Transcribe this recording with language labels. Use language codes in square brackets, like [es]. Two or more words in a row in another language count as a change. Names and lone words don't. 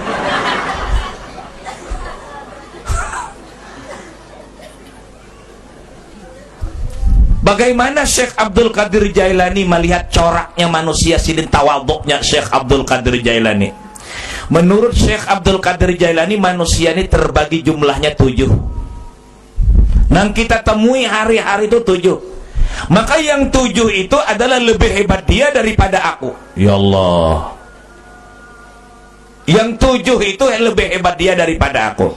[id] Bagaimana Syekh Abdul Qadir Jailani melihat coraknya manusia sidin tawaduknya Syekh Abdul Qadir Jailani? Menurut Syekh Abdul Qadir Jailani, manusia ini terbagi jumlahnya 7. Yang kita temui hari-hari itu 7. Maka yang 7 itu adalah lebih hebat dia daripada aku. Ya Allah. Yang 7 itu lebih hebat dia daripada aku.